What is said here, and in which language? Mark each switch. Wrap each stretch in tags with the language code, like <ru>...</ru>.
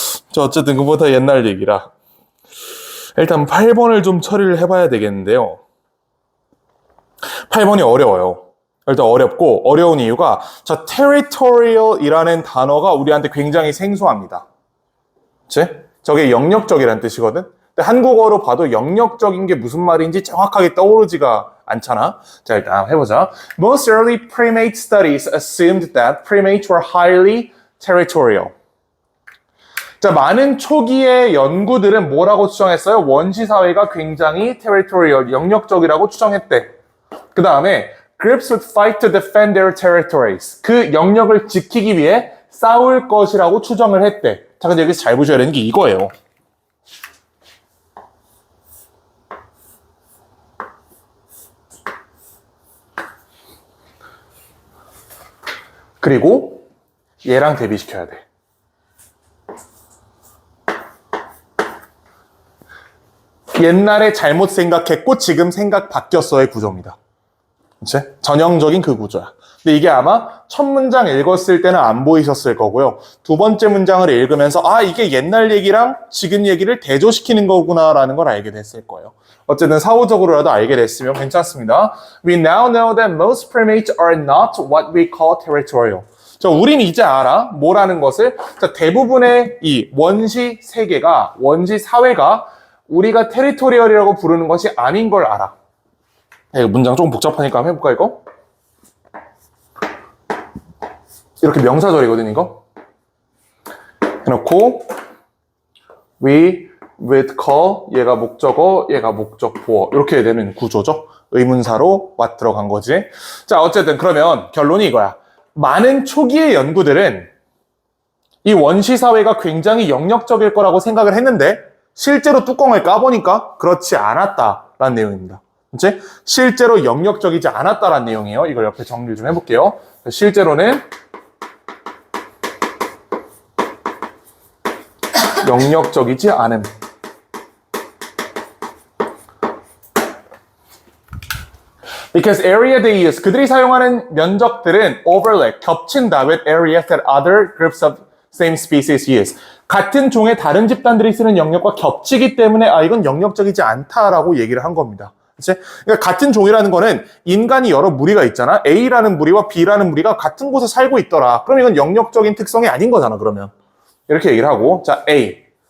<ko>자, 어쨌든 그보다 옛날 얘기라 일단 8번을 좀 처리를 해봐야 되겠는데요. 8번이 어려워요. 일단 어렵고 어려운 이유가 territorial이라는 단어가 우리한테 굉장히 생소합니다. 그치? 저게 영역적이라는 뜻이거든. 근데 한국어로 봐도 영역적인 게 무슨 말인지 정확하게 떠오르지가 않잖아. 자, 일단 해보자.</ko> <en>Most early primate studies assumed that primates were highly territorial.</en> <ko>자, 많은 초기의 연구들은 뭐라고 추정했어요? 원시 사회가 굉장히 territorial, 영역적이라고 추정했대.</ko> <en>그 다음에 Groups would fight to defend their territories.</en> <ko>그 영역을 지키기 위해 싸울 것이라고 추정을 했대. 자, 근데 여기서 잘 보셔야 되는 게 이거예요. 그리고 얘랑 대비시켜야 돼. 옛날에 잘못 생각했고 지금 생각 바뀌었어의 구조입니다. 그치? 전형적인 그 구조야. 근데 이게 아마 첫 문장 읽었을 때는 안 보이셨을 거고요. 두 번째 문장을 읽으면서 아, 이게 옛날 얘기랑 지금 얘기를 대조시키는 거구나라는 걸 알게 됐을 거예요. 어쨌든 사후적으로라도 알게 됐으면 괜찮습니다.</ko> <en>We now know that most primates are not what we call territorial.</en> <ko>자, 우린 이제 알아. 뭐라는 것을. 자, 대부분의 이 원시 세계가, 원시 사회가 우리가 테리토리얼이라고 부르는 것이 아닌 걸 알아. 이거 문장 조금 복잡하니까 한번 해볼까, 이거? 이렇게 명사절이거든, 이거. 해놓고,</ko> <en>we would call,</en> <ko>얘가 목적어, 얘가 목적보어. 이렇게 되는 구조죠. 의문사로 what 들어간 거지. 자, 어쨌든 그러면 결론이 이거야. 많은 초기의 연구들은 이 원시사회가 굉장히 영역적일 거라고 생각을 했는데 실제로 뚜껑을 까보니까 그렇지 않았다라는 내용입니다. 그치? 실제로 영역적이지 않았다라는 내용이에요. 이걸 옆에 정리를 좀 해볼게요. 실제로는 영역적이지 않음.</ko> <en>Because area they use,</en> <ko>그들이 사용하는 면적들은</ko> <en>overlap,</en> <ko>겹친다</ko> <en>with areas that other groups of same species use.</en> <ko>같은 종의 다른 집단들이 쓰는 영역과 겹치기 때문에 아, 이건 영역적이지 않다라고 얘기를 한 겁니다. 그치? 그러니까 같은 종이라는 거는 인간이 여러 무리가 있잖아. A라는 무리와 B라는 무리가 같은 곳에 살고 있더라. 그럼 이건 영역적인 특성이 아닌 거잖아, 그러면. 이렇게 얘기를 하고. 자, A.</ko>